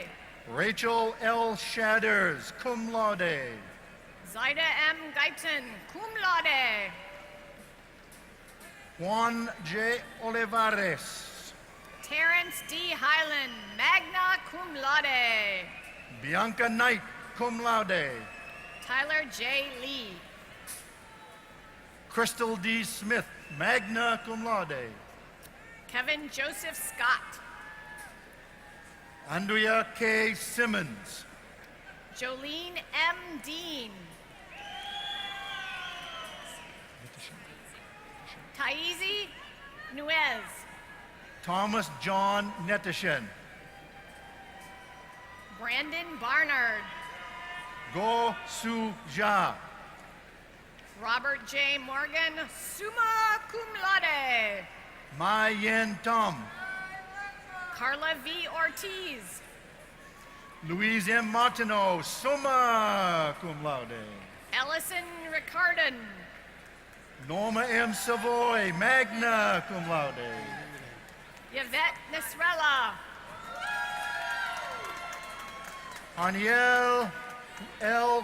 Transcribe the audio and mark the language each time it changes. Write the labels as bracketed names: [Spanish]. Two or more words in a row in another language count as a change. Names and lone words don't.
[English] Rachel L. Shadders, [Latin] cum laude. [English] Zaida M. Guyton, [Latin] cum laude. [English] Juan J. Olivares. Terrence D. Hyland, [Latin] magna cum laude. [English] Bianca Knight, [Latin] cum laude. [English] Tyler J. Lee. Crystal D. Smith, [Latin] magna cum laude. [English] Kevin Joseph Scott. Andrea K. Simmons. Jolene M. Dean. Taizi Nuez. Thomas John Netishin. Brandon Barnard. Go Su Ja. Robert J. Morgan, [Latin] summa cum laude. [English] Ma Yen Tom. Carla V. Ortiz. Louise M. Martineau, [Latin] summa cum laude. [English] Ellison Ricardon. Norma M. Savoy, [Latin] magna cum laude. [English] Yvette Nesrella. Aniel L.